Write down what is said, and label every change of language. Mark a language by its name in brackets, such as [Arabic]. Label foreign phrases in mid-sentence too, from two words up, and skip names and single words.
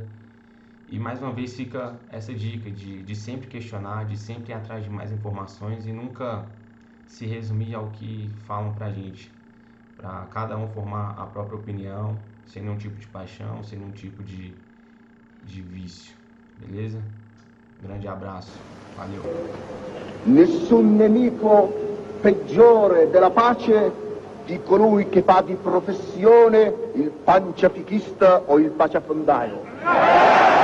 [Portuguese] E mais uma vez fica essa dica de sempre questionar, de sempre ir atrás de mais informações e nunca se resumir ao que falam pra gente, para cada um formar a própria opinião, sem nenhum tipo de paixão, sem nenhum tipo de vício, beleza? Grande abraço, valeu! [Italian] Nessun nemico peggiore della pace di colui che fa di professione il panciafichista o il paciafondaio.